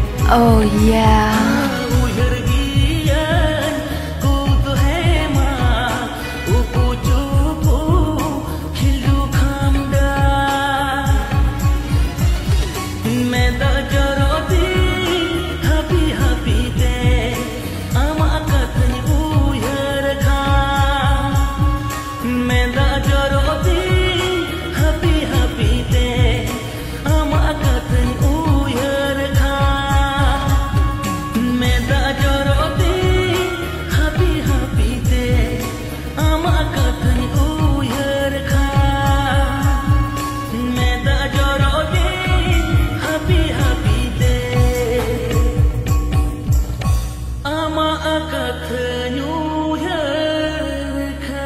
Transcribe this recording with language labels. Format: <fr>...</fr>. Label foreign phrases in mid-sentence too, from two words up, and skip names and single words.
<en>Oh yeah.</en> <trp>Uyar gian ku to hema upu chupu khilu khamda meda jaroti</trp> <en>happy happy day</en> <trp>ama kathani uyar kha meda jaroti</trp> <en>happy happy day</en> <trp>ama kathani uyar kha meda jaroti</trp> <en>happy happy day</en> <trp>ama kathani uyar kha meda jaroti</trp> <en>happy happy day</en> <trp>ama kathani uyar kha.</trp>